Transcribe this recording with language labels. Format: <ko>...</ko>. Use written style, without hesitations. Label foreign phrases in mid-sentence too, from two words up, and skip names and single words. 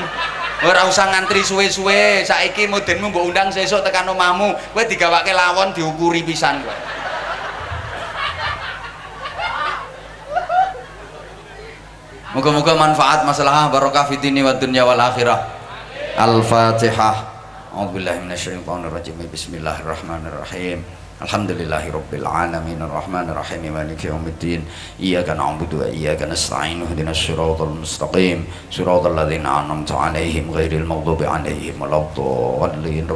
<jv>Ora usah ngantri suwe-suwe. Saiki mudinmu mbok undang sesuk tekan omahmu, kowe digawake lawon diukuri pisan kowe. Moga-moga manfaat masalah barokah</jv> <ar>في الدين والدنيا والآخرة. Al-Fatihah. أعوذ بالله من الشيطان الرجيم. بسم الله الرحمن الرحيم. الحمد لله رب العالمين الرحمن الرحيم مالك يوم الدين. إياك نعبد وإياك نستعين اهدنا الصراط المستقيم صراط الذين أنعمت عليهم غير المغضوب عليهم ولا الضالين.</ar>